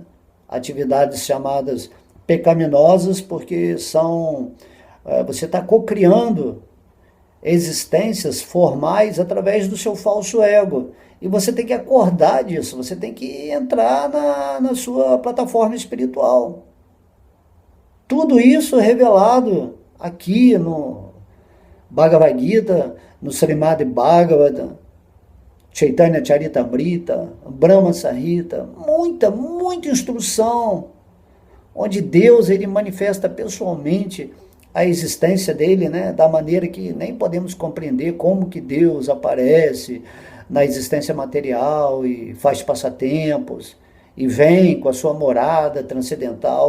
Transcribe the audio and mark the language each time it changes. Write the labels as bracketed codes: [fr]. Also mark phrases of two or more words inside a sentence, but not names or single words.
[pt] Atividades chamadas pecaminosas, porque você está cocriando existências formais através do seu falso ego. E você tem que acordar disso, você tem que entrar na sua plataforma espiritual. Tudo isso é revelado aqui no Bhagavad Gita, no Srimad Bhagavatam, Chaitanya Charitamrita, Brahma Samhita, muita instrução, onde Deus ele manifesta pessoalmente a existência dele, né, da maneira que nem podemos compreender como que Deus aparece na existência material e faz passatempos e vem com a sua morada transcendental.